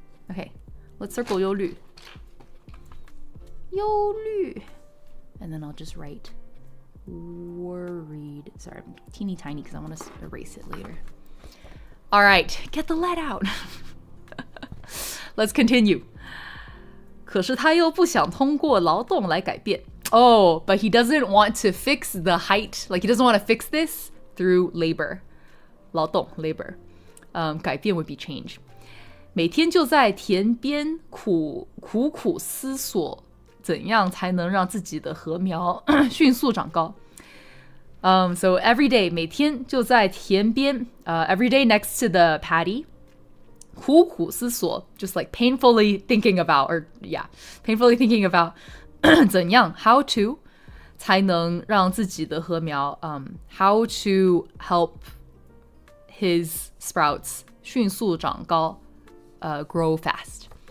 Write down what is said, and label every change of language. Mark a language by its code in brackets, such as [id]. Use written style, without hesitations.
[en] Okay, let's circle 忧虑. [zh] 忧虑. [en] And then I'll just write worried. Sorry, I'm teeny tiny because I want to erase it later. All right, get the lead out. Let's continue. [zh] 可是他又不想通过劳动来改变. [en] Oh, but he doesn't want to fix the height. Like he doesn't want to fix this through labor. 劳动, labor. 改变 would be change. [zh] 每天就在田边苦苦思索怎样才能让自己的禾苗迅速长高. [en] So every day, [zh] 每天就在田边, [en] every day next to the paddy. [zh] 苦苦思索, [en] just like painfully thinking about, or yeah, painfully thinking about 怎样 how to [zh] 才能让自己的禾苗 [en] how to help his sprouts [zh] 迅速长高 [en] grow fast.